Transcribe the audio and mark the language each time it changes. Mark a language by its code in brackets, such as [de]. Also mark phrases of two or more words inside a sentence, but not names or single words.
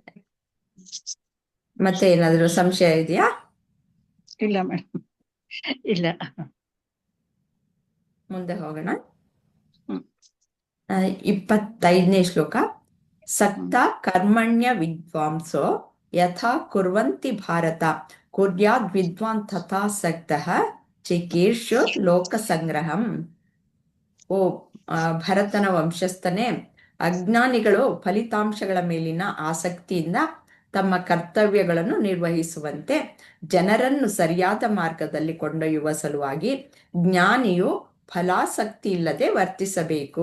[kn] ಮತ್ತೆ ಏನಾದ್ರು ಸಂಶಯ ಇದೆಯಾ? ಇಲ್ಲ ಮೇಡಮ್, ಇಲ್ಲ. ಮುಂದೆ ಹೋಗೋಣ. ಹ್ಮ್ 25ನೇ ಶ್ಲೋಕ. [sa] ಸಕ್ತ ಕರ್ಮಣ್ಯ ವಿದ್ವಾಂಸೋ ಯಥಾ ಕುರ್ವಂತಿ ಭಾರತ ಕುರ್ಯಾದ್ ವಿದ್ವಾನ್ ತಥಾ ಸಕ್ತಃ ಚಿಕೀರ್ಷು ಲೋಕ ಸಂಗ್ರಹಂ. [kn] ಓ ಭರತನ ವಂಶಸ್ಥನೇ, ಅಜ್ಞಾನಿಗಳು ಫಲಿತಾಂಶಗಳ ಮೇಲಿನ ಆಸಕ್ತಿಯಿಂದ ತಮ್ಮ ಕರ್ತವ್ಯಗಳನ್ನು ನಿರ್ವಹಿಸುವಂತೆ ಜನರನ್ನು ಸರಿಯಾದ ಮಾರ್ಗದಲ್ಲಿ ಕೊಂಡೊಯ್ಯುವ ಸಲುವಾಗಿ ಜ್ಞಾನಿಯು ಫಲಾಸಕ್ತಿ ಇಲ್ಲದೆ ವರ್ತಿಸಬೇಕು.